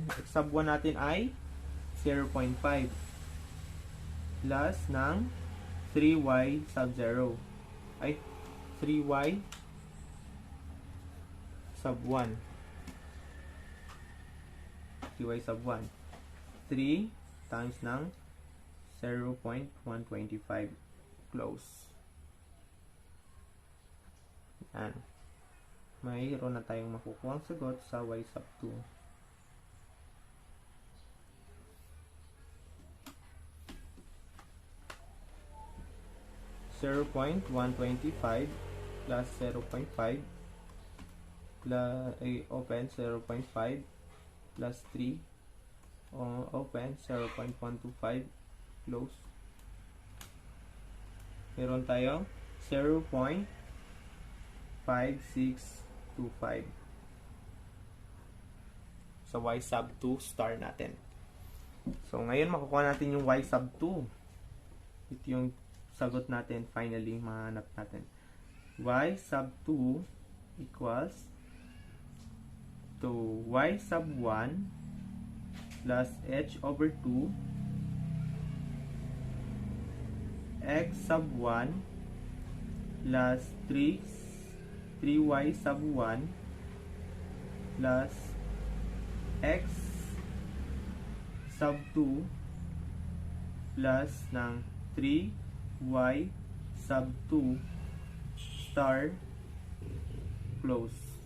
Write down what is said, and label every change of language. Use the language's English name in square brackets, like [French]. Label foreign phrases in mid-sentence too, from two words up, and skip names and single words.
[Filipino] X sub 1 natin ay 0.5 plus ng 3y sub 0 ay 3y sub 1 3y sub 1 3 times ng 0.125 close. Yan. Mayroon na tayong makukuha ang sagot sa y sub 2. [English] 0.125 plus 0.5 plus open 0.5 plus 3 open 0.125 close. [Filipino] Meron tayong 0.5625 sa y sub 2 star natin. So ngayon makukuha natin yung y sub 2. Ito yung sagot natin, finally, mahanap natin. [English] Y sub 2 equals to y sub 1 plus h over 2 x sub 1 plus 3y sub 1 plus x sub 2 plus ng 3y sub 2 star close.